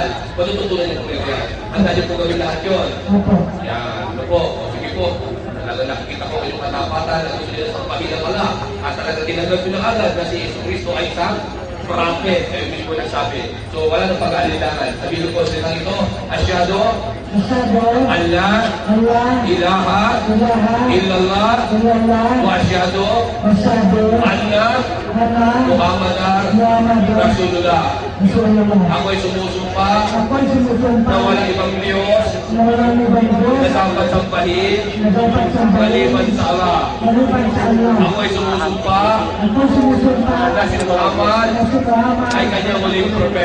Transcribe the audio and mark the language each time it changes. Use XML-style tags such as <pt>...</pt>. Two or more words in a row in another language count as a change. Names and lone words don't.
<tl>Matututunan niyo po yan. Handa niyo po gawin lahat yun. Yan. Ano po? Sige po. Talaga nakikita ko yung katapatan na gusto nila sa pamilya pala. At talaga tinanggap nyo na agad na si Yesu Cristo ay isang prophet. Kayo mismo nagsabi. So wala nang pag-aalilangan. Sabihin po sa ito,</tl> <ar>أشهد ألا إله إلا الله وأشهد أن محمدا رسول الله.</ar> <tl>Ako ay sumusumpa na walang ibang Diyos na dapat sampahin maliban sa Allah. Ako ay sumusumpa na si Muhammad ay kanyang huling propeta.</tl>